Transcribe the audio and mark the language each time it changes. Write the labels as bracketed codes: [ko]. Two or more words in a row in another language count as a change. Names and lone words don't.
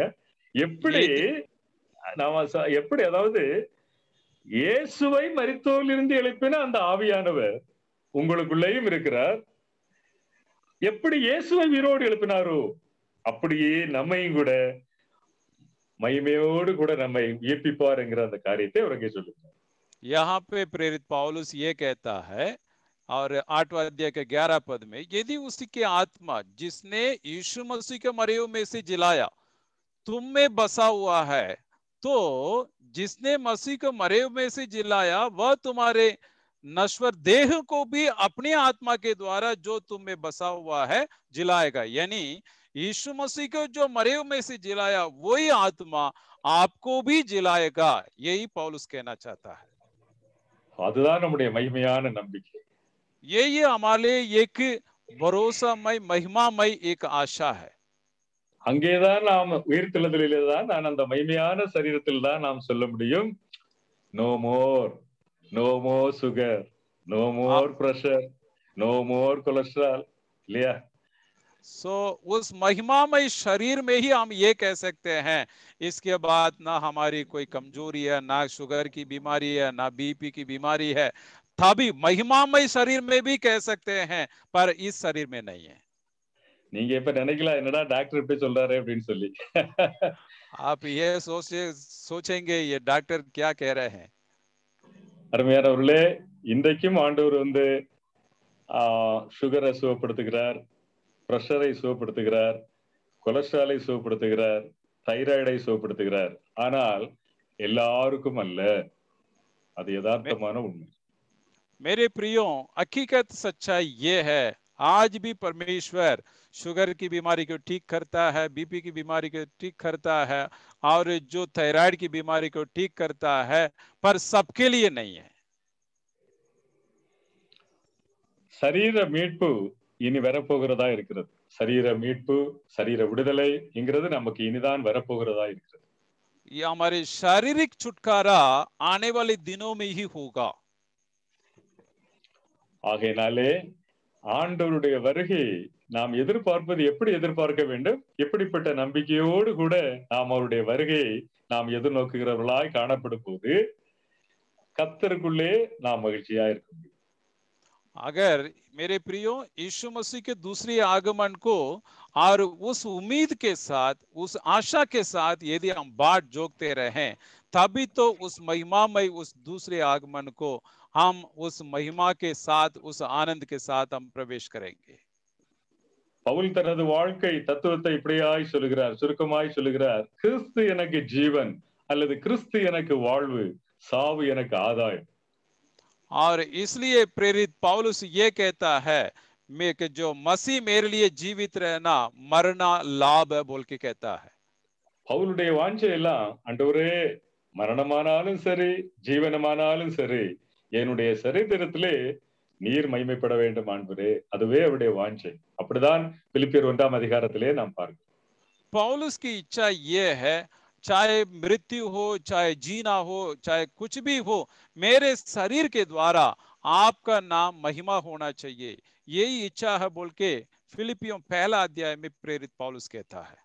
[ta] எப்படி நாம எப்படி, அதாவது இயேசுவை மரித்தோரிலிருந்து எழுப்பின அந்த ஆவியானவர் உங்களுக்குள்ளேயும் இருக்கிறார். எப்படி இயேசுவை உயிரோடு எழுப்பினாரோ அப்படியே நம்மையும் கூட மகிமையோடு கூட நம்மை உயிர்ப்பிப்பார் என்கிற அந்த காரியத்தை அவர் இங்கே சொல்லுகிறார். [hi] यहाँ पे प्रेरित पौलुस ये कहता है और 8वां अध्याय के 11 पद में, यदि उसी की आत्मा जिसने यीशु मसीह के मरे हुए में से जिलाया तुम में बसा हुआ है, तो जिसने मसीह को मरे हुए में से जिलाया वह तुम्हारे नश्वर देह को भी अपनी आत्मा के द्वारा जो तुम में बसा हुआ है जिलाएगा। यानी यीशु मसीह को जो मरे हुए में से जिलाया वही आत्मा आपको भी जिलाएगा, यही पौलुस कहना चाहता है। [ta] அதுதான் நம்முடைய மகிமையான நம்பிக்கை. [hi] यही हमारे एक भरोसामय महिमामय एक आशा है। [ta] அங்கேதான் நாம் உயிர்த்தெழுதலிலே தான் நான் அந்த மகிமையான சரீரத்தில் தான் நாம் சொல்ல முடியும், [en] no more, no more sugar, no more pressure, no more cholesterol, இல்லையா? [hi] सो उस महिमामय शरीर में ही हम ये कह सकते हैं, इसके बाद ना हमारी कोई कमजोरी है, ना शुगर की बीमारी है, ना बीपी की बीमारी है। तभी महिमामय शरीर में भी कह सकते हैं, पर इस शरीर में नहीं है। [ta] நீங்க இப்ப நினைக்கலாம் என்னடா டாக்டர் இப்படி சொல்றாரு அப்படின்னு சொல்லி. [hi] आप ये सोचेंगे ये डॉक्टर क्या कह रहे हैं। [ta] அருமையானவர்களே, இன்றைக்கும் ஆண்டவர் சுகரை சுகப்படுத்துகிறார், பிரஷரை சுகப்படுத்துகிறார், கொலஸ்ட்ராலை சுகப்படுத்துகிறார், தைராய்டை சுகப்படுத்துகிறார். ஆனால் எல்லாருக்கும் அல்ல. அது யதார்த்தமான உண்மை. [hi] मेरे प्रियो, हकीकत सच्चाई ये है, आज भी परमेश्वर शुगर की बीमारी को ठीक करता है, बीपी की बीमारी को ठीक करता है और जो थायराइड की बीमारी को ठीक करता है, पर सबके लिए नहीं है। [ta] சரீர மீட்பு இனி வரப்போகிறதா இருக்கிறது. சரீர மீட்பு, சரீர விடுதலை என்கிறது நமக்கு இனிதான் வரப்போகிறதா இருக்கிறது. [hi] ये हमारे शारीरिक छुटकारा आने वाले दिनों में ही होगा। [ta] ஆகையினாலே ஆண்டவருடைய வருகை நாம் எதிர்பார்ப்பது எப்படி எதிர்பார்க்க வேண்டும்? எப்படிப்பட்ட நம்பிக்கையோடு கூட நாம் அவருடைய வருகையை நாம் எதிர்நோக்குகிறவர்களாய் காணப்படும் போது கர்த்தருக்குள்ளே நாம் மகிழ்ச்சியா இருக்க முடியும். [hi] अगर मेरे प्रियो यीशु मसीह के दूसरे आगमन को और उस उम्मीद के साथ, उस आशा के साथ यदि हम बाट जोगते रहें, तभी तो उस महिमामय उस दूसरे आगमन को हम उस महिमा के साथ, उस आनंद के साथ हम प्रवेश करेंगे। [ta] பவுல் தனது வாழ்க்கை தத்துவத்தை இப்படியாய் சொல்லுகிறார், சுருக்கமாய் சொல்லுகிறார், கிறிஸ்து எனக்கு ஜீவன் அல்லது கிறிஸ்து எனக்கு வாழ்வு, சாவு எனக்கு ஆதாயம். [hi] और इसलिए प्रेरित पौलुस ये कहता है मैं कि जो मसीह मेरे लिए जीवित रहना, मरना लाभ है बोल के कहता है। [ta] பவுலுடைய வாஞ்சை எல்லாம், ஆண்டவரே மரணமானாலும் சரி ஜீவனமானாலும் சரி என்னுடைய சரீரத்திலே நீர் மகிமைப்பட வேண்டும் ஆண்டவரே, அதுவே அவருடைய வாஞ்சை. அப்படிதான் பிலிப்பியர் 1ஆம் அதிகாரத்திலே நாம் பார்க்கிறோம். [hi] पौलुस की इच्छा ये है, चाहे मृत्यु हो, चाहे जीना हो, चाहे कुछ भी हो, मेरे शरीर के द्वारा आपका नाम महिमा होना चाहिए, यही इच्छा है बोल के फिलिपियों 1 अध्याय में प्रेरित पौलुस कहता है।